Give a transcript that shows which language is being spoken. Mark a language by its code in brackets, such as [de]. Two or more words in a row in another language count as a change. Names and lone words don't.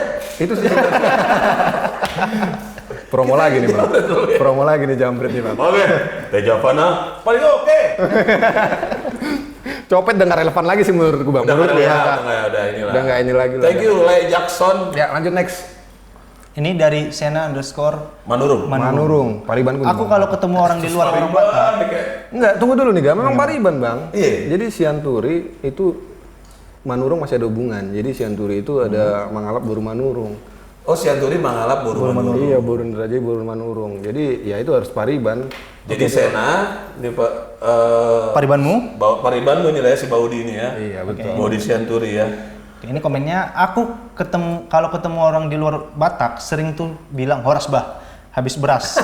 [id] Itu sih. Promo lagi nih bang. Promo lagi nih jambret nih bang. Oke, Teh Javana paling oke. Copet udah nggak relevan lagi sih menurutku bang. Udah Menurut nggak ya. udah inilah. Udah nggak ini lagi lah. [en] Thank you, [id] Le Jackson Ya lanjut next. Ini dari Sena_. Manurung. Manurung, Pariban kuning. Aku kalau ketemu orang di luar orang Batak, Enggak, tunggu dulu nih, Ga. Memang Pariban, Bang. Iya. Jadi Sianturi itu Manurung masih ada hubungan. Jadi Sianturi itu ada [bbc] Mangalap Boru [id] Manurung. Oh, Sianturi [bbc] Mangalap Boru [id] Manurung. Iya, Boru Ndrajai Boru Manurung. Jadi ya itu harus Pariban. Jadi Sena ini Pak Paribanmu? Pariban ini lah ya si Baudi ini ya. Iya, betul. Baudi Sianturi ya. Ini komennya, aku kalau ketemu orang di luar Batak sering tuh bilang [bbc] horas bah, [id] habis beras.